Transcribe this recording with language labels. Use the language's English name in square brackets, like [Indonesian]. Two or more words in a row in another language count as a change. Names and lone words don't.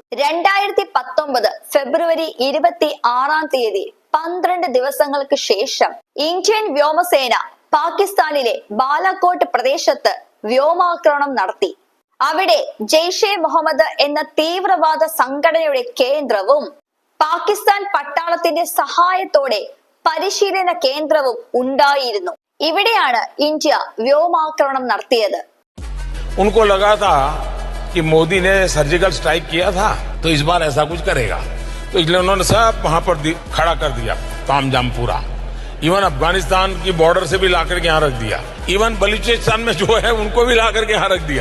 [Malayalam] 2019 ഫെബ്രുവരി 26 12 ദിവസങ്ങൾക്ക് ശേഷം ഇന്ത്യൻ വ്യോമസേന പാകിസ്ഥാനിലെ ബാലാകോട്ട് പ്രദേശത്ത് വ്യോമാക്രമണം നടത്തി. അവിടെ ജെയ്ഷെ മുഹമ്മദ് എന്ന തീവ്രവാദ സംഘടനയുടെ കേന്ദ്രവും പാകിസ്ഥാൻ പട്ടാളത്തിന്റെ സഹായത്തോടെ പരിശീലന കേന്ദ്രവും ഉണ്ടായിരുന്നു. ഇവിടെയാണ് ഇന്ത്യ വ്യോമാക്രമണം നടത്തിയത്. [Hindi] उनको लगा था कि मोदी ने सर्जिकल स्ट्राइक किया था तो इस बार ऐसा कुछ करेगा, तो इसलिए उन्होंने सब वहां पर खड़ा कर दिया तामझाम पूरा. इवन अफगानिस्तान की बॉर्डर से भी लाकर के यहाँ रख दिया. इवन बलूचिस्तान में जो है उनको भी लाकर के यहाँ रख दिया.